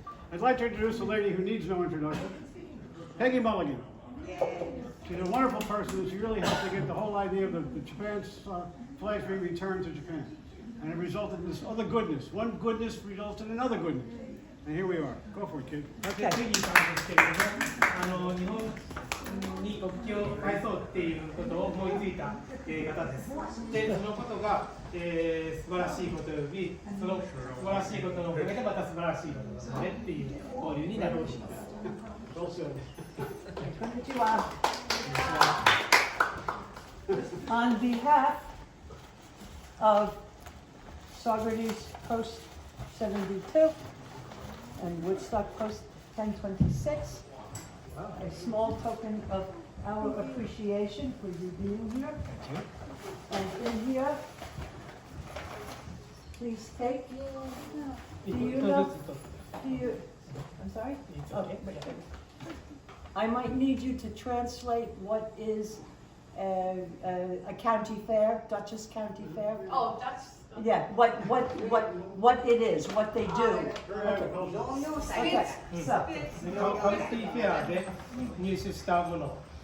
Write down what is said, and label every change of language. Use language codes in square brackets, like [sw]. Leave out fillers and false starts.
[en] I'd like to introduce a lady who needs no introduction, Peggy Mulligan. She's a wonderful person. She really helped to get the whole idea of the Japan's flags being returned to Japan. And it resulted in this other goodness. One goodness results in another goodness. And here we are. Go for it, kid. [ja] ペギーさんですけれども、日本に国旗を返そうっていうことを思いついた、方です。で、そのことが、素晴らしいことより、その素晴らしいことのおかげでまた素晴らしいことだねっていう交流になっています。どうしようね。 Konnichiwa. [en] On behalf of Socrates Post 72 and Woodstock Post 1026, a small token of our appreciation for you being here. And in here, please take. Do you know? Do you? I'm sorry? Okay. I might need you to translate what is a county fair, Dutchess County Fair. Oh, that's. Yeah, what it is, what they do. Okay, so. [ja] カウンティーフェアで入手したもの。